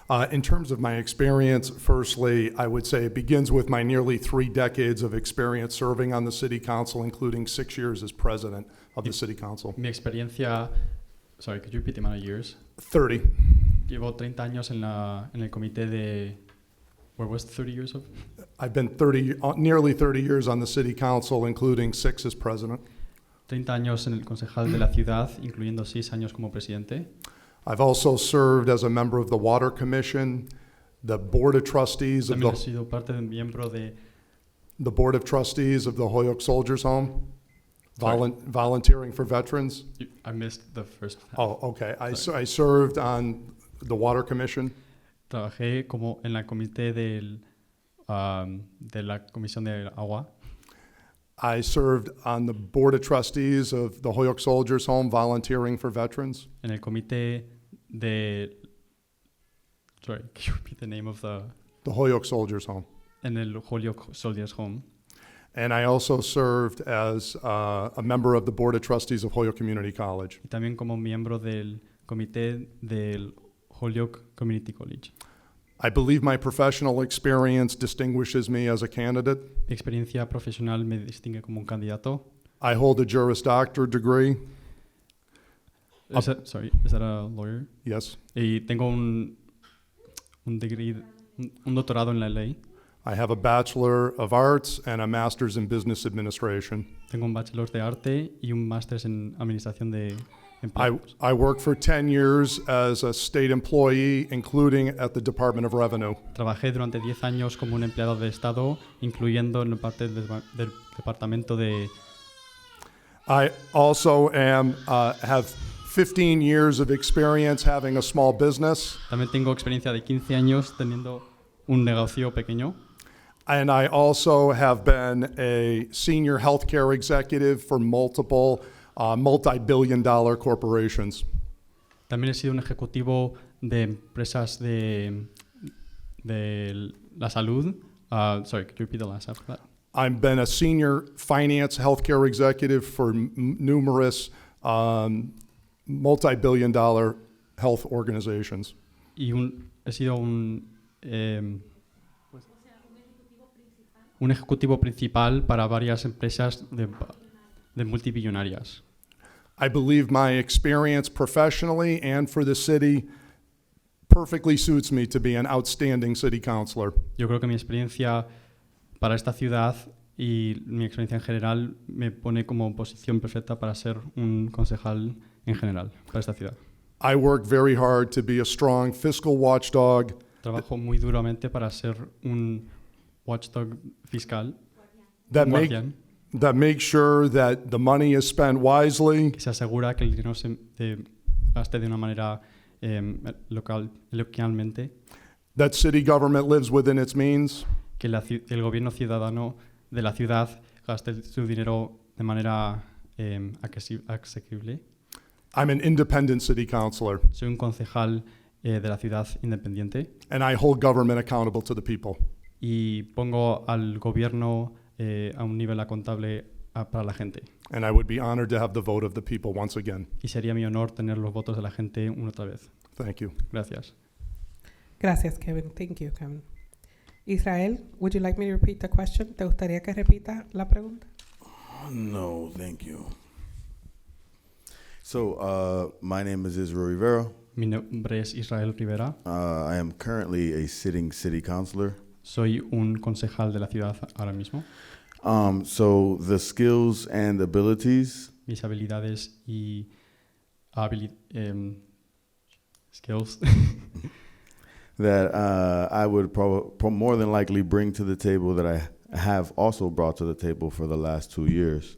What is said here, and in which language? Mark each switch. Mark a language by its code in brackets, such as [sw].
[en] In terms of my experience, firstly, I would say it begins with my nearly 3 decades of experience serving on the city council, including 6 years as president of the city council. Mi experiencia, sorry, could you repeat the amount of years? 30. [es] Llevo 30 años en el comité de, where was 30 years of? [en] I've been nearly 30 years on the city council, including 6 as president. [es] 30 años en el concejal de la ciudad, incluyendo 6 años como presidente. [en] I've also served as a member of the Water Commission, the Board of Trustees of [es] También he [en] the [es] sido parte de un miembro de, [en] Board of Trustees of the Holyoke Soldiers Home, Sorry. volunteering for veterans. I missed the first half. Oh, okay. I served on the Water Commission. [es] Trabajé como en la comité de la Comisión de Agua. [en] I served on the Board of Trustees of the Holyoke Soldiers Home, volunteering for veterans. En el comité de, sorry, can you repeat the name of the, The Holyoke Soldiers Home. [es] en el Holyoke Soldiers Home. [en] And I also served as a member of the Board of Trustees of Holyoke Community College. [es] Y también como miembro del comité del Holyoke Community College. [en] I believe my professional experience distinguishes me as a candidate. [es] Mi experiencia profesional me distingue como un candidato. [en] I hold a Juris Doctor degree. Is that a lawyer? Yes. [es] Y tengo un degree, un doctorado en la ley. [en] I have a Bachelor of Arts and a Master's in Business Administration. [es] Tengo un bachelor de arte y un máster en administración de empleos. [en] I worked for 10 years as a state employee, including at the Department of Revenue. [es] Trabajé durante 10 años como un empleado de Estado, incluyendo en la parte del departamento de... [en] I also have 15 years of experience having a small business, [es] También tengo experiencia de 15 años teniendo un negocio pequeño. [en] and I also have been a senior healthcare executive for multiple multi-billion-dollar corporations. [es] También he sido un ejecutivo de empresas de la salud. [en] Sorry, could you repeat the last half of that? I've been a senior finance healthcare executive for numerous multi-billion-dollar health organizations. [es] Y he sido un ejecutivo principal para varias empresas de multibillonarias. [en] I believe my experience professionally and for the city perfectly suits me to be an outstanding city councilor. [es] Yo creo que mi experiencia para esta ciudad y mi experiencia en general me pone como posición perfecta para ser un concejal en general para esta ciudad. [en] I work very hard to be a strong fiscal watchdog [es] Trabajo muy duramente para ser un watchdog fiscal, [en] that [es] un [en] make [es] guardián, [en] that makes sure that the money is spent wisely, [es] que se asegura que el dinero se gaste de una manera localmente, [en] that city government lives within its means, [es] que el gobierno ciudadano de la ciudad gaste su dinero de manera asequible. [en] I'm an independent city councilor, [es] Soy un concejal de la ciudad independiente [en] and I hold government accountable to the people. [es] y pongo al gobierno a un nivel contable para la gente. [en] And I would be honored to have the vote of the people once again. [es] Y sería mi honor tener los votos de la gente una otra vez. [en] Thank you. [es] Gracias. Gracias, Kevin. Thank you, Kevin. [en] Israel, would you like me to repeat the question? [es] ¿Te gustaría que repita la pregunta? [en] No, thank you. So, my name is Israel Rivera. [es] Mi nombre es Israel Rivera. [en] I am currently a sitting city councilor. [es] Soy un concejal de la ciudad ahora mismo. [en] So, the skills and abilities [es] Mis habilidades y skills [en] that I would more than likely bring to the table that I have also brought to the table for the last 2 years